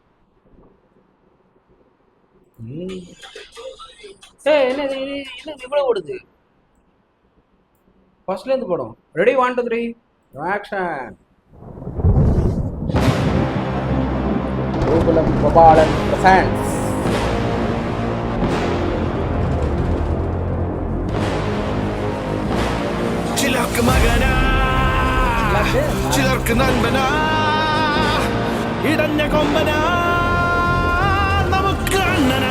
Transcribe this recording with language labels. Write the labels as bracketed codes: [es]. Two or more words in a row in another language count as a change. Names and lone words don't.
[ta] என்ன இவ்வளவு ஓடுது? ஃபர்ஸ்ட்ல இருந்து போடும். [en] ready 1 2 3 action. [ta] கோகுலம் கோபாலன் பிரசன்ஸ். [ml] ചിലർക്ക് മകനാ, ചിലർക്ക് നന്മനാ, ഇടഞ്ഞ കൊമ്പനാ, നമുക്ക് അണ്ണനാ.